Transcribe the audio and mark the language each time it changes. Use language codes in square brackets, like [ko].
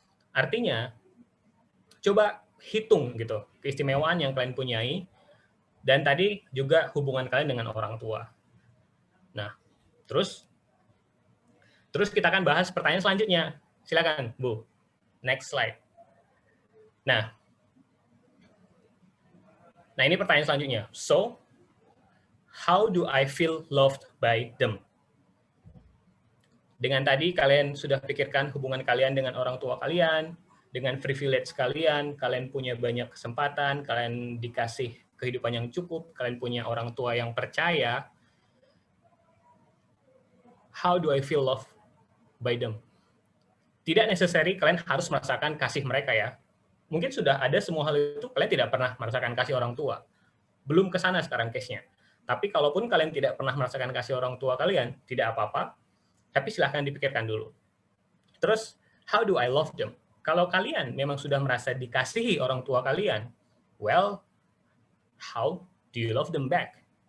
[id] Artinya, coba hitung gitu keistimewaan yang kalian punyai, dan tadi juga hubungan kalian dengan orang tua. Nah, terus kita akan bahas pertanyaan selanjutnya. Silakan, Bu. [en] Next slide. [id] Nah ini pertanyaan selanjutnya. [en] So, how do I feel loved by them? [id] Dengan tadi kalian sudah pikirkan hubungan kalian dengan orang tua kalian, dengan privilege kalian punya banyak kesempatan, kalian dikasih kehidupan yang cukup, kalian punya orang tua yang percaya. [en] How do I feel loved by them? [id] Tidak necessary kalian harus merasakan kasih mereka ya. Mungkin sudah ada semua hal itu, kalian tidak pernah merasakan kasih orang tua. Belum ke sana sekarang case-nya. Tapi kalaupun kalian tidak pernah merasakan kasih orang tua kalian, tidak apa-apa, tapi silahkan dipikirkan dulu. [en] Terus, how do I love them? [id] Kalau kalian memang sudah merasa dikasihi orang tua kalian, [en] well, how do you love them back?